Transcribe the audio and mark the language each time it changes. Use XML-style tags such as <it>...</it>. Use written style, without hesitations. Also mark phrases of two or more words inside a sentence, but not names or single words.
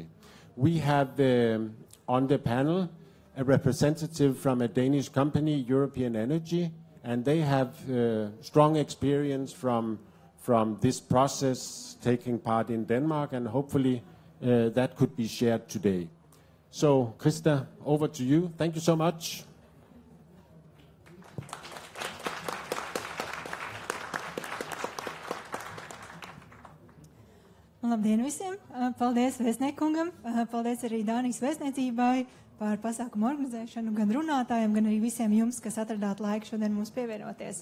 <en>We have on the panel a representative from a Danish company, European Energy, and they have strong experience from this process taking part in Denmark, and hopefully that could be shared today. So, Krista, over to you. Thank you so much.</en> <lv>Labdien visiem! Paldies vēstniekungam, paldies arī Dānijas vēstniecībai par pasākumu organizēšanu, gan runātājiem, gan arī visiem jums, kas atradāt laiku šodien mums pievienoties.</lv>